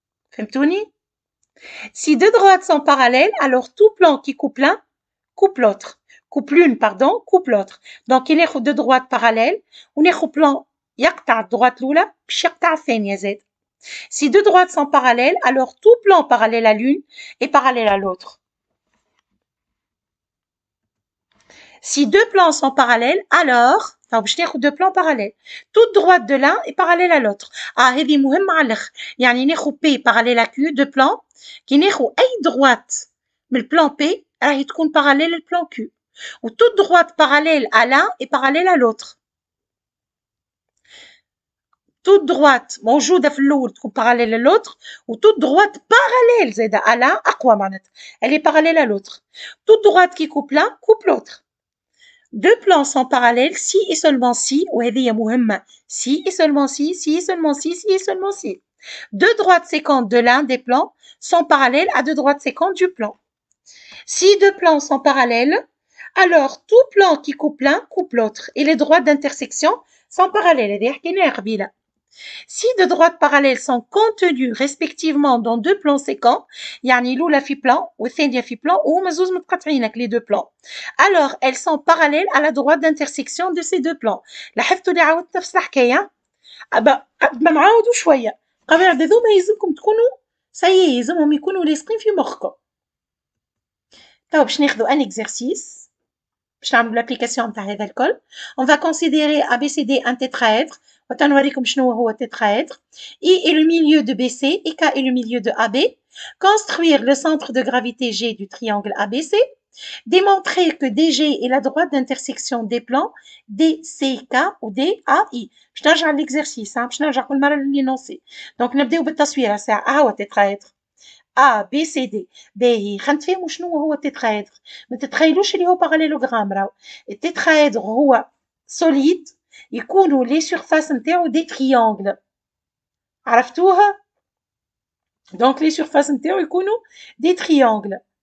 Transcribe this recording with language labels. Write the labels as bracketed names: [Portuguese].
[Arabic] فهمتوني؟ [French] Si deux droites sont parallèles alors tout plan qui coupe l'un coupe l'autre. coupe l'une pardon coupe l'autre. [Arabic] donc ناخذ [French] deux droites parallèles [Arabic] وناخذ plan يقطع الدروات الاولى باش يقطع الثانيه زاد. [French] Si deux droites sont parallèles, alors tout plan parallèle à l'une est parallèle à l'autre. Si deux plans sont parallèles, alors [Arabic] باش ناخذ [French] deux plans parallèles. Toute droite de l'un est parallèle à l'autre. [Arabic] هذه مهمة على الآخر. [French] يعني ناخذ P parallèle à Q deux plans. [Arabic] كي ناخذ أي droite من البلان P راهي تكون parallèle للبلان Q. [French] و toute droite parallèle à l'un est parallèle à l'autre. toute droite [Arabic] موجودة في الأول تكون [French] parallèle à l'autre و toute droite parallèle زايدة à l'un [Arabic] أقوى معناتها [French] elle est parallèle à l'autre. toute droite qui coupe l'un coupe l'autre. deux plans sont parallèles si et seulement si [Arabic] وهذه مهمة [French] si et seulement si si et seulement si si et seulement si. deux droites séquentes de l'un des plans sont parallèles à deux droites séquentes du plan. si deux plans sont parallèles alors tout plan qui coupe l'un coupe l'autre et les droites d'intersection sont parallèles. [Arabic] هذه حكيناها قبيلة. [French] Si deux droites parallèles sont contenues respectivement dans deux plans séquents, [Arabic] يعني الأولى في plan والثانية في plan وهما زوز متقاطعينك [French] les deux plans. Alors elles sont parallèles à la droite d'intersection de ces deux plans. [Arabic] لاحظتوا اللي عاودت نفس الحكاية؟ قد ما نعاودوا شوية. قواعد هذوما يلزمكم تكونوا يلزمهم يكونوا لاصقين في مخكم. تو باش ناخذوا ان exercice باش نعملوا l'application نتاع هذا الكل. [French] On va considérer ABCD un tétraèdre. [Arabic] وتنوريكم شنو هو tétraèdre. [French] I est le milieu de BC et K est le milieu de AB. Construire le centre de gravité G du triangle ABC. Démontrer que DG est la droite d'intersection des plans DCK ou DAI. [Arabic] باش نرجع l'exercice باش نرجع كل مرة للإنونسي. donc نبداو بالتصوير هسه هو tétraèdre A B C D. باهي خلينا نتفاهموا شنو هو التترايدر. ما تتخيلوش اللي هو باراليلوغرام راهو. التترايدر هو سوليد يكونوا لي سيرفاس نتاعو دي تريانغل. عرفتوها؟ دونك لي سيرفاس نتاعو يكونوا دي تريانغل.